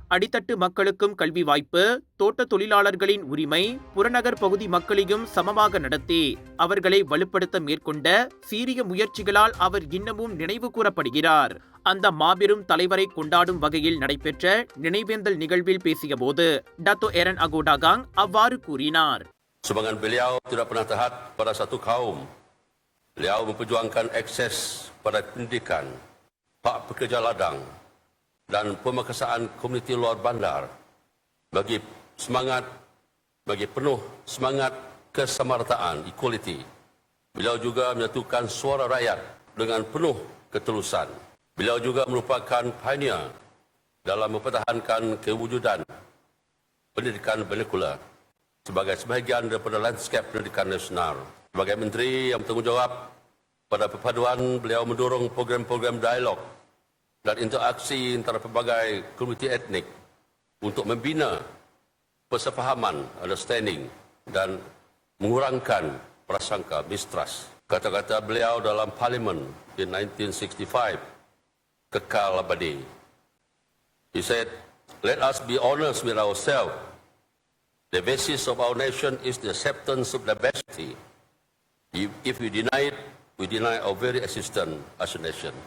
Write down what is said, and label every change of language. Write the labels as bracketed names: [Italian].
[Tamil] அடித்தட்டு மக்களுக்கும் கல்வி வாய்ப்பு, தோட்ட தொழிலாளர்களின் உரிமை, புறநகர் பகுதி மக்களையும் சமமாக நடத்தி அவர்களை வலுப்படுத்த மேற்கொண்ட சீரிய முயற்சிகளால் அவர் இன்னமும் நினைவு கூறப்படுகிறார். அந்த மாபெரும் தலைவரை கொண்டாடும் வகையில் நடைபெற்ற நினைவேந்தல் நிகழ்வில் பேசிய போது டத்தோ ஏரன் அகோ டாகாங் அவ்வாறு கூறினார். [Malay] Sumbangan beliau tidak pernah terhad pada satu kaum. Beliau memperjuangkan akses pada pendidikan, hak pekerja ladang dan pemerkasaan komuniti luar bandar bagi penuh semangat kesamarataan, [English] equality. [Malay] Beliau juga menyatukan suara rakyat dengan penuh ketulusan. Beliau juga merupakan pioneer dalam mempertahankan kewujudan pendidikan vernacular sebagai sebahagian daripada lanskap pendidikan nasional. Sebagai menteri yang bertanggungjawab pada perpaduan, beliau mendorong program-program dialog dan interaksi antara pelbagai komuniti etnik untuk membina persefahaman, [English] understanding [Malay] dan mengurangkan prasangka [English] mistrust. [Malay] Kata-kata beliau dalam parlimen [English] in [Malay] 1965 kekal abadi. [English] He said, "Let us be honest with ourselves. The basis of our nation is the acceptance of diversity. If we deny it, we deny our very existence as a nation."